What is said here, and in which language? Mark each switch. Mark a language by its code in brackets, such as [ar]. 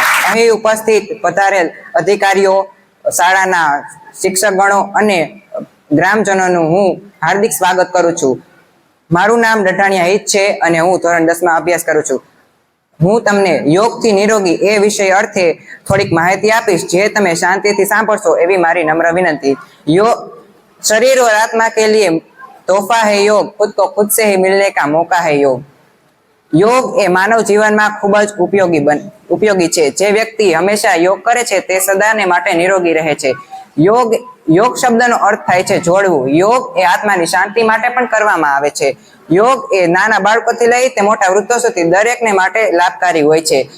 [gu] અહીં ઉપસ્થિત પધારેલ અધિકારીઓ, શાળાના શિક્ષકગણો અને ગ્રામજનોનું હું હાર્દિક સ્વાગત કરું છું. મારું નામ ડઢાણિયા હિત છે અને હું ધોરણ 10માં અભ્યાસ કરું છું. હું તમને યોગથી નિરોગી એ વિષય અર્થે થોડીક માહિતી આપીશ, જે તમે શાંતિથી સાંભળશો એવી મારી નમ્ર વિનંતી. [hi] શરીર और आत्मा के लिए तोहफा है योग, खुद को खुद से ही मिलने का मौका है योग. [gu] યોગ એ માનવ જીવનમાં ખૂબ જ ઉપયોગી છે. જે વ્યક્તિ હંમેશા યોગ કરે છે તે સદાને માટે નિરોગી રહે છે. યોગ શબ્દનો અર્થ થાય છે જોડવું. યોગ એ આત્માની શાંતિ માટે પણ કરવામાં આવે છે. યોગ એ નાના બાળકોથી લઈ તે મોટા વૃદ્ધો સુધી દરેકને માટે લાભકારી હોય છે.